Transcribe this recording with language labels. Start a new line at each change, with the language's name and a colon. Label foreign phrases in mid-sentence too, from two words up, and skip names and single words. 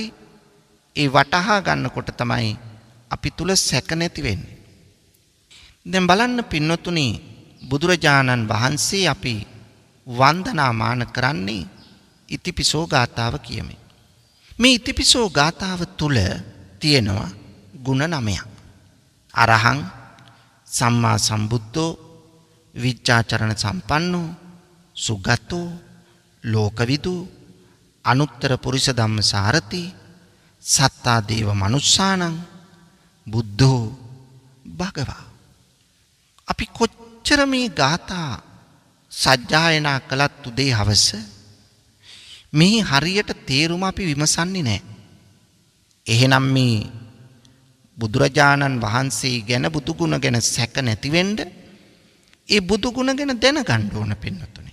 Sinhala: ඒ වටහා ගන්නකොට තමයි අපි තුල සැක නැති වෙන්නේ. දැන් බලන්න පින්නතුනි, බුදුරජාණන් වහන්සේ අපි වන්දනාමාන කරන්නේ ඉතිපිසෝ ගාථාව කියමින්. මේ ඉතිපිසෝ ගාථාව තුල තියෙනවා ගුණ 9ක්.
Pali: අරහං සම්මා සම්බුද්ධෝ විච්ඡාචරණ සම්පන්නෝ සුගතෝ ලෝකවිදු අනුත්තර පුරිස ධම්මසාරති සත්තා දේව මනුස්සානං බුද්ධෝ භගවා.
Sinhala: අපි කොච්චර මේ ගාථා සජ්ජායනා කළත් උදේ හවස මේ හරියට තේරුම අපි විමසන්නේ නැහැ. එහෙනම් මේ බුදුරජාණන් වහන්සේ ගැන, බුදු ගුණ ගැන සැක නැති වෙන්න ඒ බුදු ගුණ ගැන දැනගන්න ඕන පින්නතුනේ.